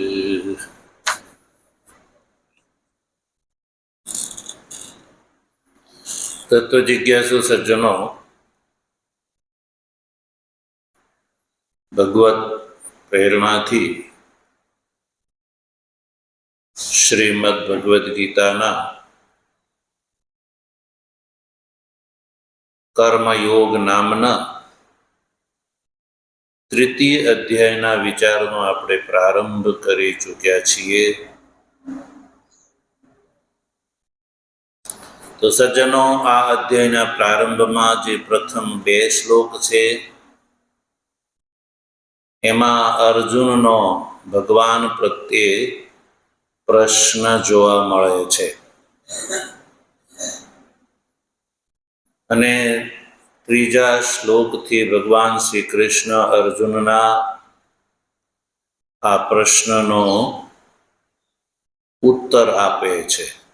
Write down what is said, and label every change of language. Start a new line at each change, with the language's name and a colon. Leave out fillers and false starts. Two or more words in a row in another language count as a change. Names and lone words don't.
Gujarati: તત્વ જિજ્ઞાસુ સજ્જનો, ભગવત પ્રેરણા થી શ્રીમદ્ ભગવદ ગીતાના કર્મયોગ નામના તૃતીય અધ્યાયના વિચારનો આપણે પ્રારંભ કરી ચૂક્યા છીએ। તો સજ્જનો, આ અધ્યાયના પ્રારંભમાં જે પ્રથમ 2 શ્લોક છે એમાં અર્જુનનો ભગવાન પ્રત્યે પ્રશ્ન જોવા મળે છે અને ત્રીજા શ્લોકથી ભગવાન શ્રી કૃષ્ણ અર્જુનના આ પ્રશ્નનો ઉત્તર આપે છે।